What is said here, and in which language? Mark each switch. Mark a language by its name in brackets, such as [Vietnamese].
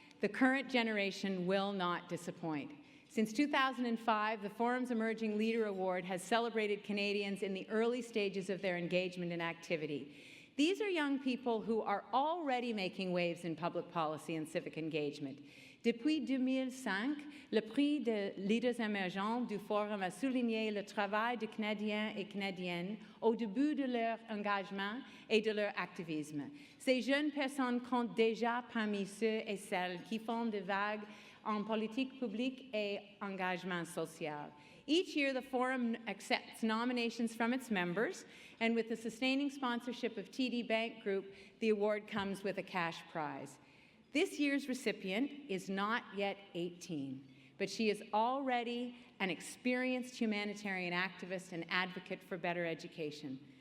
[English] The current generation will not disappoint. Since 2005, the Forum's Emerging Leader Award has celebrated Canadians in the early stages of their engagement and activity. These are young people who are already making waves in public policy and civic engagement. [French] Depuis 2005, le prix de leaders émergents du Forum a souligné le travail de Canadiens et Canadiennes au début de leur engagement et de leur activisme. Ces jeunes personnes comptent déjà parmi ceux et celles qui font des vagues en politique publique et engagement social. [English] Each year, the Forum accepts nominations from its members, and with the sustaining sponsorship of TD Bank Group, the award comes with a cash prize. This year's recipient is not yet 18, but she is already an experienced humanitarian activist and advocate for better education.